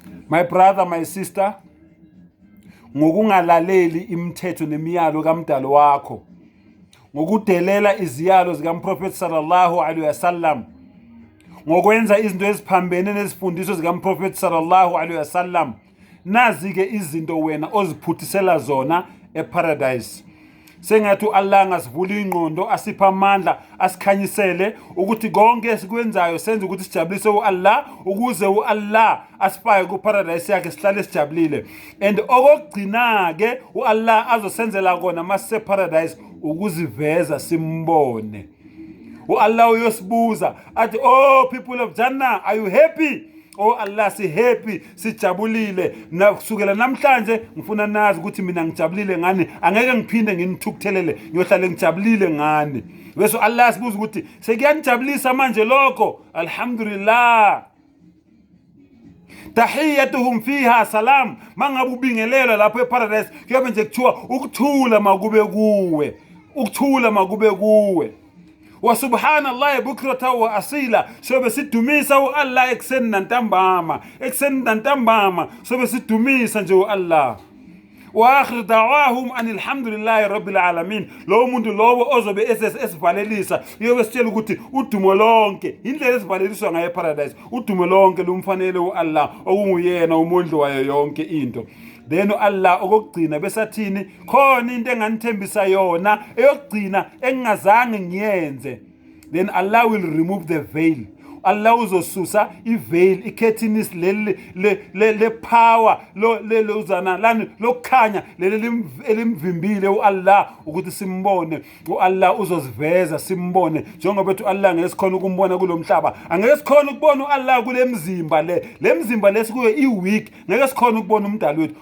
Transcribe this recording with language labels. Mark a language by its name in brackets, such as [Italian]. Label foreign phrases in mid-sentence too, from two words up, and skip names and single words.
[English] My brother, my sister, [Zulu] ngokungalaleli imithetho nemiyalo kamdalo wakho, ngokudelela iziyalo zikaMphrofethi [Arabic] صلى الله عليه وسلم, [Zulu] ngokwenza izinto eziphambene nezifundiso zikaMphrofethi [Arabic] صلى الله عليه وسلم, [Zulu] nazi-ke izinto wena oziphuthisela zona eparadise. Sengathi Allah ngasivula ingqondo, asipha amandla, asikhanyisele ukuthi konke esikwenzayo senze ukuthi sijabulise uAllah, ukuze uAllah asifaye kuparadise yakhe sihlale sijabulile. And okugcina-ke uAllah azosenzela kona masise paradise ukuziveza simbone. uAllah uyosibuza athi, [English] oh people of Jannah, are you happy? [Zulu] Oh Allah, si happy, sijabulile. Kusukela namhlanje ngifuna nazi ukuthi mina ngijabulile ngani, angeke ngiphinde nginithukuthelele, ngiyohlale ngijabulile ngani. Bese Allah asibuza ukuthi sekuyangijabulisa manje lokho? [Arabic] Alhamdulillah. تحيتهم فيها سلام. [Zulu] Mangabe ubingelela lapho eparadise kuyobe nje kuthiwa ukuthula makube kuwe, ukuthula makube kuwe. [Arabic] وسبحان الله بكرة وأصيلا, [Zulu] sobe sidumisa uAllah ekseni nantambama, sobe sidumisa nje uAllah. [Arabic] وآخر دعواهم الحمد لله رب العالمين. [Zulu] Lo muntu lowo ozobe esivalelisa yobe sitshela ukuthi udumo lonke, indlela esivaleliswa ngayo eparadise, udumo lonke lumfanele uAllah okunguyena umondli wayo yonke into. Then Allah okugcina besathini, khona into enganithembisa yona eyokugcina engazange ngiyenze. [English] Then Allah will remove the veil. [Zulu] Allah uzosusa iveil, ikhethinis le power le uzana lani lokukhanya elimvimbile uAllah ukuthi simbone. uAllah uzoziveza simbone njengoba bethu Allah ngeke sikhona ukumbona kulomhlaba, angeke sikhona ukubona uAllah kule mzimba le mzimba lesikuyo iweak, ngeke sikhona ukubona umdali wethu.